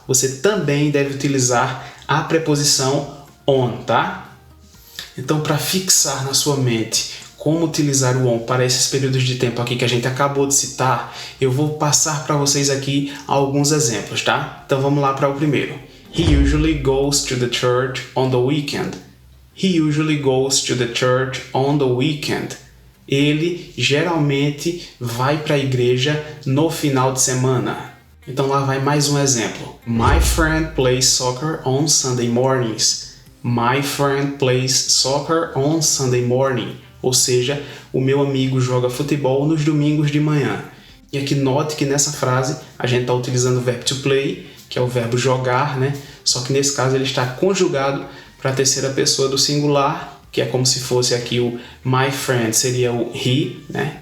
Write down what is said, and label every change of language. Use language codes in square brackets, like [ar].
[pt] Você também deve utilizar a preposição on, tá? Então, para fixar na sua mente como utilizar o on para esses períodos de tempo aqui que a gente acabou de citar, eu vou passar para vocês aqui alguns exemplos, tá? Então vamos lá para o primeiro. [en] He usually goes to the church on the weekend. He usually goes to the church on the weekend. [pt] Ele geralmente vai para a igreja no final de semana. Então lá vai mais um exemplo. [en] My friend plays soccer on Sunday mornings. My friend plays soccer on Sunday morning. [pt] Ou seja, o meu amigo joga futebol nos domingos de manhã. E aqui note que nessa frase a gente está utilizando o verbo [en] to play, [pt] que é o verbo jogar, né? Só que nesse caso ele está conjugado para a terceira pessoa do singular, que é como se fosse aqui o [en] my friend, [pt] seria o he, né?